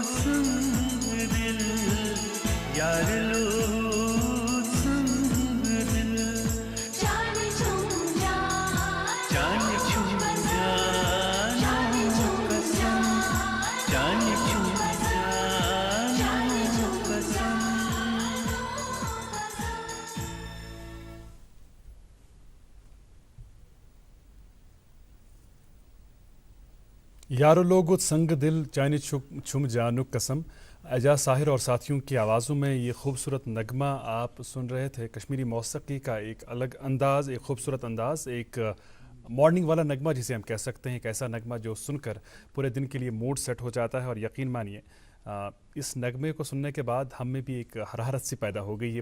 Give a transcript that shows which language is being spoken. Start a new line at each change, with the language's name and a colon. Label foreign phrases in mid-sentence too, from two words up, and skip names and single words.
Kashmiri: سنگ دل یار لو سنگ دل جان چھم جانو قسم جان چھم جانو قسم یارو لوگو سنگ دل چائنی چھم جانو قسم
Urdu: اعجاز ساحر اور ساتھیوں کی آوازوں میں یہ خوبصورت نغمہ آپ سن رہے تھے. کشمیری موسیقی کا ایک الگ انداز، ایک خوبصورت انداز، ایک مارننگ والا نغمہ جسے ہم کہہ سکتے ہیں. ایک ایسا نغمہ جو سن کر پورے دن کے لیے
English: mood set
Urdu: ہو جاتا ہے. اور یقین مانیے اس نغمے کو سننے کے بعد ہم میں بھی ایک حرارت سی پیدا ہو گئی ہے.